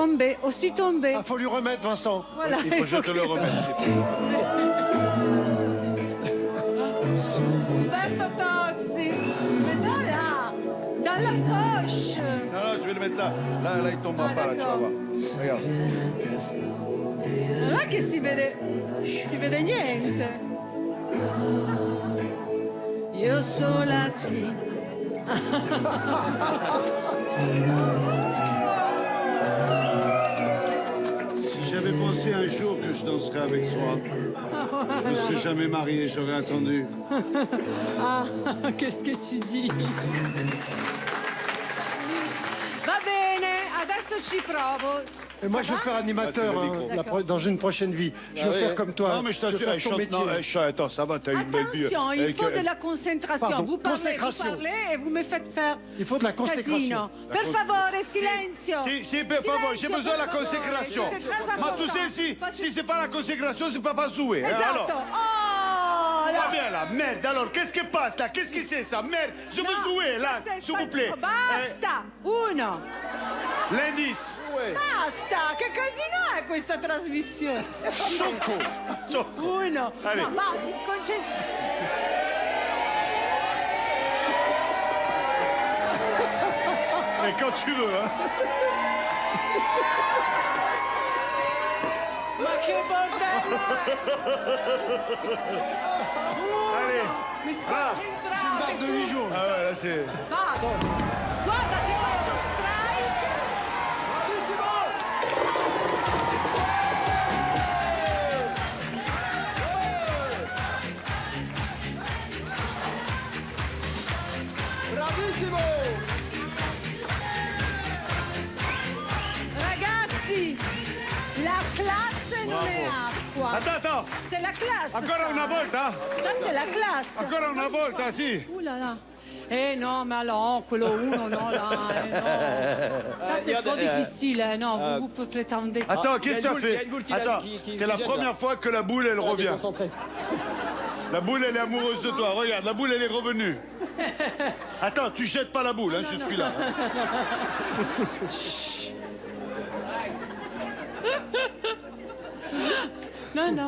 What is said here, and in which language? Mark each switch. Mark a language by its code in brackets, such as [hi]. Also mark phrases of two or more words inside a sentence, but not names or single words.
[fr] tombé, aussi tombé. il faut lui remettre, Vincent. Voilà. Il faut que je te le remette. Roberto Tozzi. Mais non, là. Dans la poche. Non, non, je vais le mettre là. Là, il tombera Ah, pas, là, tu vas d'accord. voir. Regarde. [it] Non è che si vede niente. Io sola ti. [fr] J'avais pensé un jour que je danserais avec toi. Je me serais jamais marié, j'aurais attendu. Ah, qu'est-ce que tu dis? [it] Va bene, ci provo. [fr] Et moi, je veux faire animateur Ah, c'est le hein, micro. dans une prochaine vie. Je veux oui. faire comme toi. Non, mais je Je veux t'assure, faire elle ton chante. métier. Non, elle chante. Attends, ça va, t'as une belle vie. Attention, il faut de la concentration. Pardon, Vous parlez consécration. et vous me faites faire Il faut de la consécration. [it] casino. Per favore, silenzio. Si, per favore, [fr] j'ai [it] Silenzio, [fr] besoin de la [it] per favore. [fr] consécration. C'est très Mais important. tu sais, Parce que- si c'est pas la consécration, c'est pas jouer. hein, [it] Esatto. [fr] alors. Oh, là. Pas bien là, merde, alors qu'est-ce qui passe là? Qu'est-ce que c'est ça? Merde, je veux No, jouer là, ça, c'est s'il pas- vous plaît. [it] Basta. Uno. [fr] L'indice. [it] Basta. Che casino è questa trasmissione? [fr] Choco. [it] Uno. [fr] Allez. [it] No, ma [fr] Et quand tu veux, hein. [it] Ma che bordello è? [fr] Allez. [it] Mi sconcentrate. [fr] Une barre de 8 jours. Ah ouais, là c'est. [it] Vado. Guarda se faccio strike. Bravissimo. Ragazzi, la classe non è acqua. [fr] Attends. C'est la classe. [it] Ancora [fr] ça. [it] una volta? [fr] Ça, c'est la classe. [it] Ancora una volta, sì. [fr] Ouh là là. [it] Eh no, ma no, quello uno no, là, no. [fr] Ça c'est trop difficile, non, vous prétendez. Attends, il y a qu'est-ce que une ça boule, il y a fait? une boule qui Attends, qui c'est la gêne, première là. fois que la boule elle revient. Concentré. La boule elle est amoureuse de toi. Regarde, la boule elle est revenue. Attends, tu jettes pas la boule, hein, je suis là. Non, non.